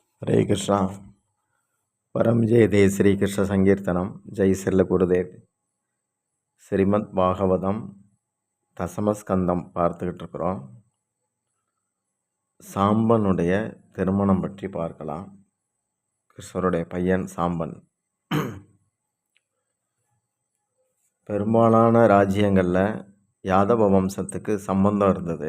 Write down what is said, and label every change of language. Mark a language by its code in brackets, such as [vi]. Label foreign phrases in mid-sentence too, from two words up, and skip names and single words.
[hi] हरे कृष्णा। परम जय दे श्री कृष्ण संकीर्तनम जय செல்ல குருதேவ். [ta] ஸ்ரீமத் பாகவதம் தசமஸ்கந்தம் பார்த்துக்கிட்டு இருக்கிறோம். சாம்பனுடைய திருமணம் பற்றி பார்க்கலாம். கிருஷ்ணருடைய பையன் சாம்பன். பெரும்பாலான ராஜ்யங்களில் யாதவ வம்சத்துக்கு சம்பந்தம் இருந்தது.